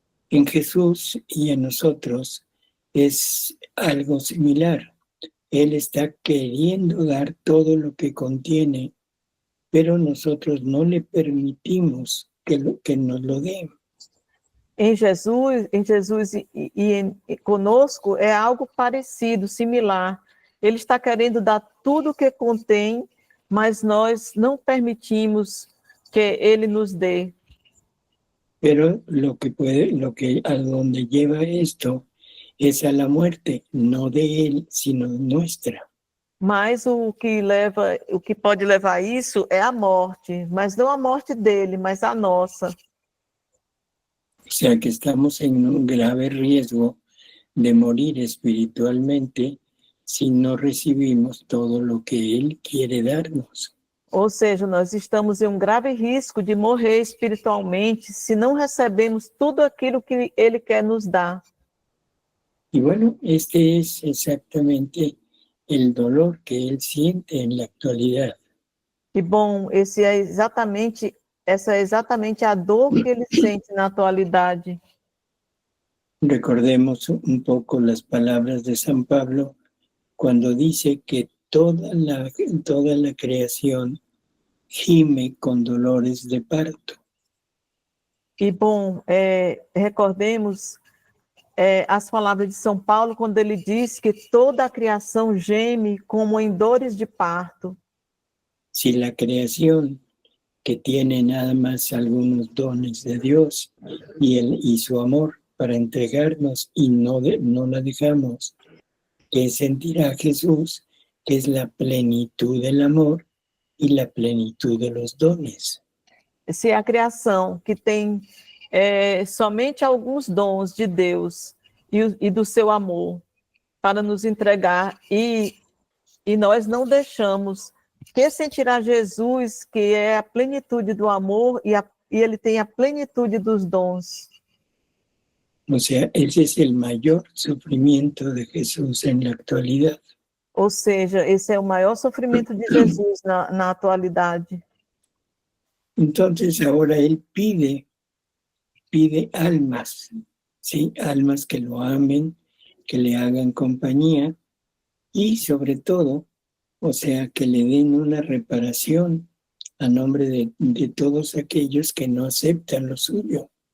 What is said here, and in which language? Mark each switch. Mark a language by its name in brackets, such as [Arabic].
[Spanish] En Jesús y en nosotros es algo similar. Él está queriendo dar todo lo que contiene, pero nosotros no le permitimos que nos lo dé. [Portuguese] Em Jesus e conosco é algo parecido, similar. Ele está querendo dar tudo o que contém, mas nós não permitimos que ele nos dê. [Spanish] Pero a donde lleva esto es a la muerte, no de él, sino nuestra. [Portuguese] Mas o que pode levar a isso é a morte, mas não a morte dele, mas a nossa. [Spanish] O sea que estamos en un grave riesgo de morir espiritualmente si no recibimos todo lo que él quiere darnos. [Portuguese] Ou seja, nós estamos em um grave risco de morrer espiritualmente se não recebemos tudo aquilo que ele quer nos dar. [Spanish] Y bueno, este es exactamente el dolor que él siente en la actualidad. [Portuguese] E bom, essa é exatamente a dor que ele sente na atualidade. [Spanish] Recordemos un poco las palabras de San Pablo cuando dice que toda la creación gime con dolores de parto. [Portuguese] E bom, recordemos as palavras de São Paulo quando ele diz que toda a criação geme como em dores de parto. [Spanish] Si la creación, que tiene nada más algunos dones de Dios y su amor para entregarnos y no la dejamos, que sentirá Jesús, que es la plenitud del amor y la plenitud de los dones. [Portuguese] Se a criação que tem somente alguns dons de Deus e do seu amor para nos entregar e nós não deixamos, que sentirá Jesus, que é a plenitude do amor e ele tem a plenitude dos dons. [Spanish] O sea, ese es el mayor sufrimiento de Jesús en la actualidad. [Portuguese] Ou seja, esse é o maior sofrimento de Jesus na atualidade. [Spanish] Entonces ahora él pide almas, ¿sí? Almas que lo amen, que le hagan compañía y sobre todo, o sea, que le den una reparación a nombre de todos aquellos que no aceptan lo suyo.